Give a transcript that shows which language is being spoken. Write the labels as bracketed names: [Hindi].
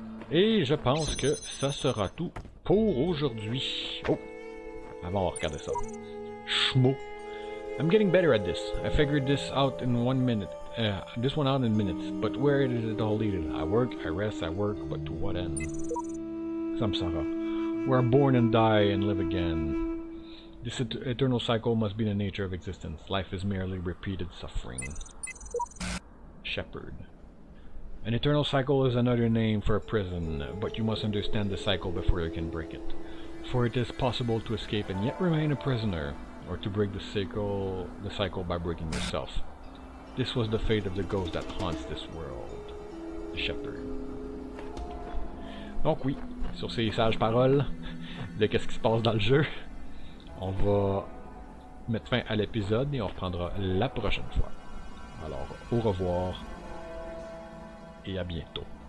[French] Et je pense que ça sera tout pour aujourd'hui. Oh! Avant, on va regarder ça. Schmo. [English] I'm getting better at this. I figured this out in 1 minute. This one out in minutes. But where is it all leaded? I work, I rest, I work, but to what end? Samsara. We are born and die and live again. This eternal cycle must be the nature of existence. Life is merely repeated suffering. Shepherd. An eternal cycle is another name for a prison, but you must understand the cycle before you can break it. For it is possible to escape and yet remain a prisoner, or to break the cycle by breaking yourself. This was the fate of the ghost that haunts this world. The Shepherd. [French] Donc oui, sur ces sages paroles de qu'est-ce qui se passe dans le jeu, on va mettre fin à l'épisode et on reprendra la prochaine fois. Alors, au revoir et à bientôt.